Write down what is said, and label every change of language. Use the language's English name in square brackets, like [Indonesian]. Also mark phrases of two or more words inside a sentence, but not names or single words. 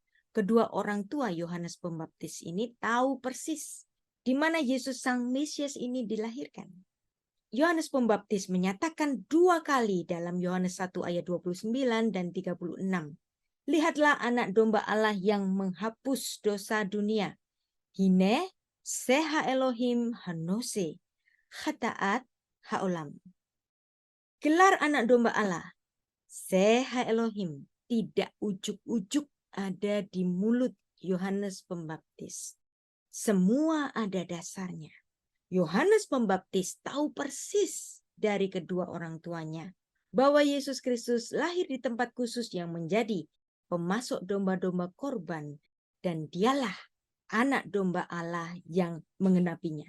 [Indonesian] Kedua orang tua Yohanes Pembaptis ini tahu persis di mana Yesus sang Mesias ini dilahirkan. Yohanes Pembaptis menyatakan 2 kali dalam Yohanes 1 ayat 29 dan 36. Lihatlah anak domba Allah yang menghapus dosa dunia. [Hebrew] הנה שה האלוהים הנושא חטאת העולם. [Indonesian] Gelar anak domba Allah, [Hebrew] שה האלוהים, [Indonesian] tidak ujuk-ujuk ada di mulut Yohanes Pembaptis. Semua ada dasarnya. Yohanes Pembaptis tahu persis dari kedua orang tuanya bahwa Yesus Kristus lahir di tempat khusus yang menjadi pemasok domba-domba korban, dan dialah anak domba Allah yang mengenapinya.